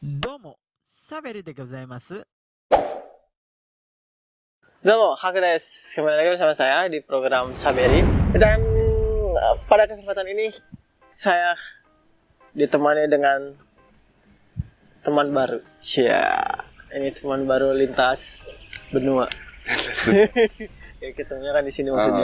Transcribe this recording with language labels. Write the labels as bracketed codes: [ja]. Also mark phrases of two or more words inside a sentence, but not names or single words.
[ja] どうも、サベルでございます。どうも、ハクです. [id] Kembali lagi bersama saya di program Saberi. Dan pada kesempatan ini saya ditemani dengan teman baru. Ini teman baru lintas benua. Ya ketemunya kan di sini maksudnya.